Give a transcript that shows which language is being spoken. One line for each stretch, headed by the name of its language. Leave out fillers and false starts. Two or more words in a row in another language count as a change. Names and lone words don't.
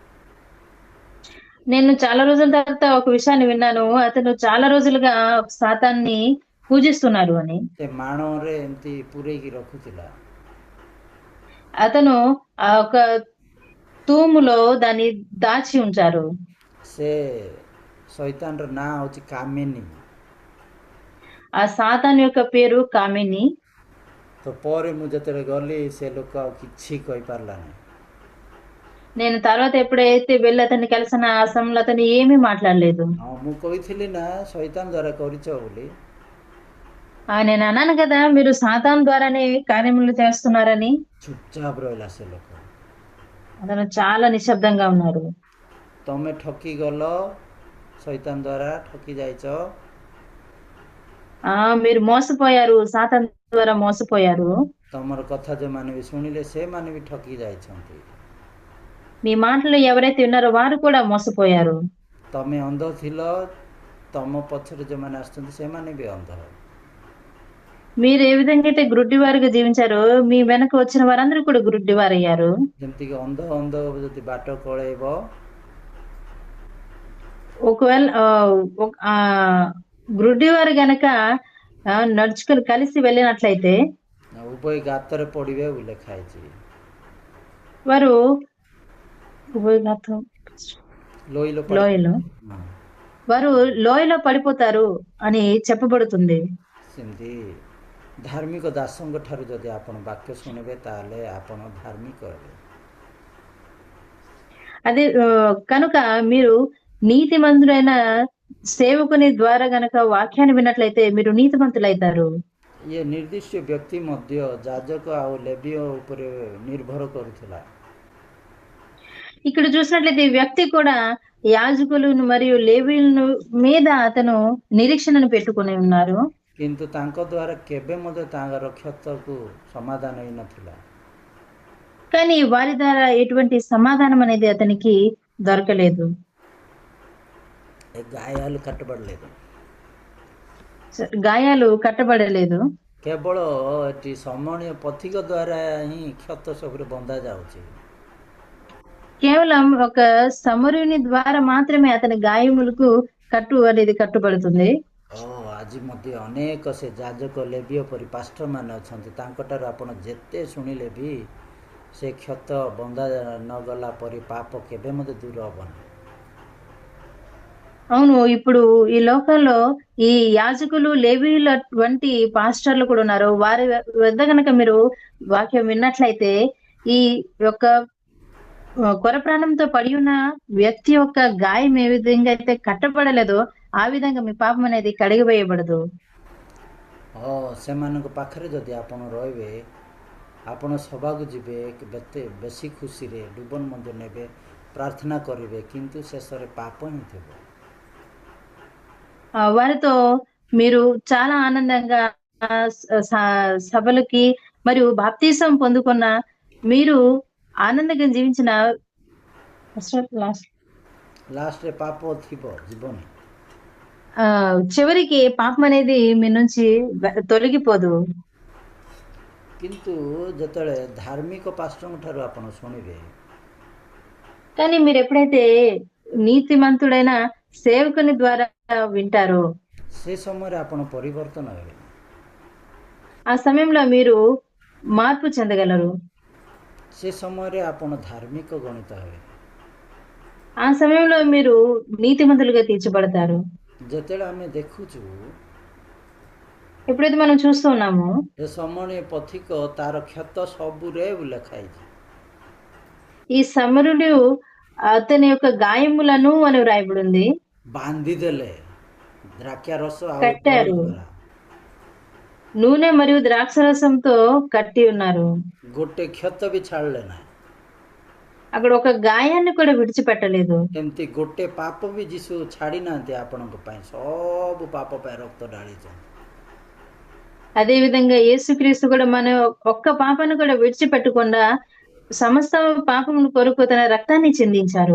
Telugu: నేను చాలా రోజుల తర్వాత ఒక విషయాన్ని విన్నాను. అతను చాలా రోజులుగా సాతాన్ని పూజిస్తున్నారు అని.
Odia: ସେ ମାଣରେ ଏମିତି ପୂରେଇକି ରଖୁଥିଲା।
Telugu: అతను ఆ ఒక తూములో దాన్ని దాచి ఉంచారు.
Odia: ସେ ଶୈତାନର ନାଁ ହେଉଛି କାମିନୀ।
Telugu: ఆ సాతాను యొక్క పేరు కామిని.
Odia: ତ ପରେ ମୁଁ ଯେତେବେଳେ ଗଲି ସେ ଲୋକ ଆଉ କିଛି କହିପାରିଲାନି।
Telugu: నేను తర్వాత ఎప్పుడైతే వెళ్ళి అతన్ని కలిసిన ఆ సమయంలో అతను ఏమీ మాట్లాడలేదు.
Odia: ହଁ ମୁଁ କହିଥିଲି ନା ଶୈତାନ ଦ୍ୱାରା କରିଛ ବୋଲି।
Telugu: నేను అన్నాను కదా, మీరు సాతాను ద్వారానే కార్యములు చేస్తున్నారని.
Odia: ଚୁପଚାପ ରହିଲା ସେ ଲୋକ।
Telugu: అతను చాలా నిశ్శబ్దంగా ఉన్నారు.
Odia: ତମେ ଠକି ଗଲ, ଶୈତାନ ଦ୍ୱାରା ଠକି ଯାଇଛ।
Telugu: మీరు మోసపోయారు, సాతాను ద్వారా మోసపోయారు.
Odia: ତମର କଥା ଯେଉଁମାନେ ବି ଶୁଣିଲେ ସେମାନେ ବି ଠକି ଯାଇଛନ୍ତି।
Telugu: మీ మాటలు ఎవరైతే విన్నారో వారు కూడా మోసపోయారు.
Odia: ତମେ ଅନ୍ଧ ଥିଲ, ତମ ପଛରେ ଯେଉଁମାନେ ଆସୁଛନ୍ତି ସେମାନେ ବି ଅନ୍ଧ।
Telugu: మీరు ఏ విధంగా అయితే గ్రుడ్డివారుగా జీవించారో మీ వెనక వచ్చిన వారందరూ కూడా గ్రుడ్డివారయ్యారు.
Odia: ଯେମିତିକି ଅନ୍ଧ ଅନ୍ଧ ଯଦି ବାଟ କଳେଇବ,
Telugu: ఒకవేళ గ్రుడ్డివారు గనక నడుచుకుని కలిసి వెళ్ళినట్లయితే
Odia: ଉଭୟ ଗାତରେ ପଡ଼ିବେ ବୋଲି ଲେଖା ହେଇଛି।
Telugu: వారు లోయలో లోయలో వారు లోయలో పడిపోతారు అని చెప్పబడుతుంది.
Odia: ସେମିତି ଧାର୍ମିକ ଦାସଙ୍କ ଠାରୁ ଯଦି ଆପଣ ବାକ୍ୟ ଶୁଣିବେ ତାହେଲେ ଆପଣ ଧାର୍ମିକ ହେବେ।
Telugu: అదే కనుక మీరు నీతిమంతుడైన సేవకుని ద్వారా గనక వాక్యాన్ని విన్నట్లయితే మీరు నీతిమంతులైతారు.
Odia: ଇଏ ନିର୍ଦ୍ଦିଷ୍ଟ ବ୍ୟକ୍ତି ମଧ୍ୟ ଯାଜକ ଆଉ ଲେବୀୟ ଉପରେ ନିର୍ଭର କରୁଥିଲା।
Telugu: ఇక్కడ చూసినట్లయితే ఈ వ్యక్తి కూడా యాజకులను మరియు లేవీయులను మీద అతను నిరీక్షణను పెట్టుకుని ఉన్నారు.
Odia: କିନ୍ତୁ ତାଙ୍କ ଦ୍ୱାରା କେବେ ମଧ୍ୟ ତାଙ୍କର କ୍ଷତକୁ ସମାଧାନ ହେଇନଥିଲା।
Telugu: కానీ వారి ద్వారా ఎటువంటి సమాధానం అనేది అతనికి దొరకలేదు. గాయాలు కట్టబడలేదు, గాయాలు కట్టబడలేదు.
Odia: କେବଳ ଏଠି ସମଣୀୟ ପଥିକ ଦ୍ୱାରା ହିଁ କ୍ଷତ ସବୁରେ ବନ୍ଧା ଯାଉଛି।
Telugu: కేవలం ఒక సమరుని ద్వారా మాత్రమే అతని గాయములకు కట్టు అనేది కట్టుబడుతుంది.
Odia: ଆଜି ମଧ୍ୟ ଅନେକ ସେ ଯାଜକ ଲେବୀୟ ପରି ପାଷ୍ଟରମାନେ ଅଛନ୍ତି, ତାଙ୍କଠାରୁ ଆପଣ ଯେତେ ଶୁଣିଲେ ବି ସେ କ୍ଷତ ବନ୍ଧା ନଗଲା ପରି ପାପ କେବେ ମଧ୍ୟ ଦୂର ହେବନି।
Telugu: అవును, ఇప్పుడు ఈ లోకంలో ఈ యాజకులు లేవీయుల వంటి పాస్టర్లు కూడా ఉన్నారు. వారి వద్ద గనక మీరు వాక్యం విన్నట్లయితే ఈ యొక్క కొర ప్రాణంతో పడి ఉన్న వ్యక్తి యొక్క గాయం ఏ విధంగా అయితే కట్టబడలేదో ఆ విధంగా మీ పాపం అనేది కడిగివేయబడదు.
Odia: ସେମାନଙ୍କ ପାଖରେ ଯଦି ଆପଣ ରହିବେ, ଆପଣ ସଭାକୁ ଯିବେ, ବେଶୀ ଖୁସିରେ ଡୁବନ ମଧ୍ୟ ନେବେ, ପ୍ରାର୍ଥନା କରିବେ, କିନ୍ତୁ ଶେଷରେ ପାପ ହିଁ ଥିବ।
Telugu: వారితో మీరు చాలా ఆనందంగా సభలకి మరియు బాప్తీసం పొందుకున్న మీరు ఆనందంగా జీవించిన
Odia: లాస్ట్ରେ ପାପ ଥିବ ଜୀବନ।
Telugu: చివరికి పాపం అనేది మీ నుంచి తొలగిపోదు।
Odia: କିନ୍ତୁ ଯେତେବେଳେ ଧାର୍ମିକ ପାଷ୍ଟରଙ୍କ ଠାରୁ ଆପଣ ଶୁଣିବେ,
Telugu: కానీ మీరు ఎప్పుడైతే నీతిమంతుడైన సేవకుని ద్వారా వింటారో
Odia: ସେ ସମୟରେ ଆପଣ ପରିବର୍ତ୍ତନ ହେବେ।
Telugu: ఆ సమయంలో మీరు మార్పు చెందగలరు।
Odia: ସେ ସମୟରେ ଆପଣ ଧାର୍ମିକ ଗଣିତ ହେବେ।
Telugu: ఆ సమయంలో మీరు నీతిమంతులుగా తీర్చబడతారు।
Odia: ଯେତେବେଳେ ଆମେ ଦେଖୁଛୁ,
Telugu: ఎప్పుడైతే మనం చూస్తూ ఉన్నామో
Odia: ଏ ସମଣୀୟ ପଥିକ ତାର କ୍ଷତ ସବୁରେ ଲେଖା ହେଇଛି।
Telugu: ఈ సమరుడు అతని యొక్క గాయములను అని వ్రాయబడింది।
Odia: ବାନ୍ଧିଦେଲେ, ద్రాక్షారସ ଆଉ ତୈଳ
Telugu: కట్టారు.
Odia: ଦ୍ୱାରା
Telugu: నూనె మరియు ద్రాక్షరసంతో కట్టి ఉన్నారు.
Odia: ଗୋଟେ କ୍ଷତ ବି ଛାଡ଼ିଲେ ନାହିଁ।
Telugu: అక్కడ ఒక గాయాన్ని కూడా విడిచిపెట్టలేదు.
Odia: ଏମିତି ଗୋଟେ ପାପ ବି ଯୀଶୁ ଛାଡ଼ି ନାହାନ୍ତି ଆପଣଙ୍କ ପାଇଁ, ସବୁ ପାପ ପାଇଁ ରକ୍ତ ଢାଳିଛନ୍ତି।
Telugu: అదే విధంగా యేసుక్రీస్తు కూడా మన ఒక్క పాపాన్ని కూడా విడిచిపెట్టకుండా సమస్త పాపముల కొరకు తన రక్తాన్ని చిందించారు.